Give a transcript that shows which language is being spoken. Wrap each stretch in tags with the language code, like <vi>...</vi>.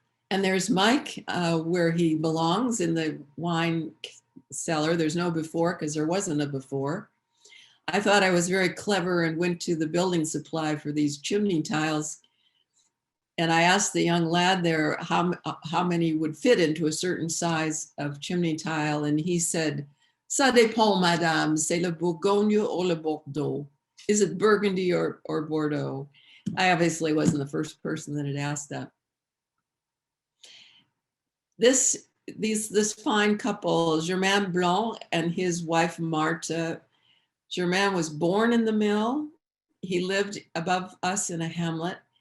<en>And there's Mike, where he belongs in the wine cellar. There's no before because there wasn't a before. I thought I was very clever and went to the building supply for these chimney tiles. And I asked the young lad there how many would fit into a certain size of chimney tile. And he said,</en> <fr>"Ça dépend, madame, c'est le Bourgogne ou le Bordeaux."</fr> <en>Is it Burgundy or Bordeaux? I obviously wasn't the first person that had asked that. This fine couple, Germain Blanc and his wife, Marthe. Germain was born in the mill. He lived above us in a hamlet.</en>